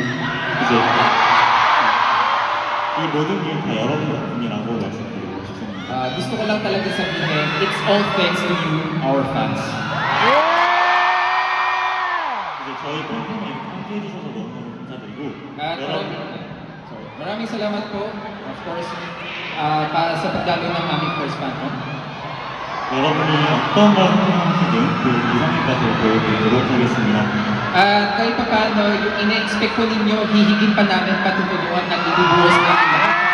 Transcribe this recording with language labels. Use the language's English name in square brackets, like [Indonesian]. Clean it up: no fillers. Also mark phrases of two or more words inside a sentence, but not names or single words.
[Korean] 이제 이 모든 게 다 여러분 덕분이라고 말씀드리고 싶습니다. [Filipino] Gusto ko lang talaga sabihin, [English] it's all thanks to you, our fans. [Korean] 이제 저희 팬텀에 이렇게 함께 해주셔서 너무너무 감사드리고 [Filipino] At [Korean] 여러분 [Filipino] maraming salamat po, [English] of course, [Filipino] para sa pagdalo ng aming [English] first fan. [Korean] 여러분이 어떤 걸 생각하시든 그 이상까지 보여드리도록 하겠습니다. [Filipino] At kahit pa paano, yung ina-expect ko ninyo, hihigin pa namin patutulungan at ibubuhos na lahat.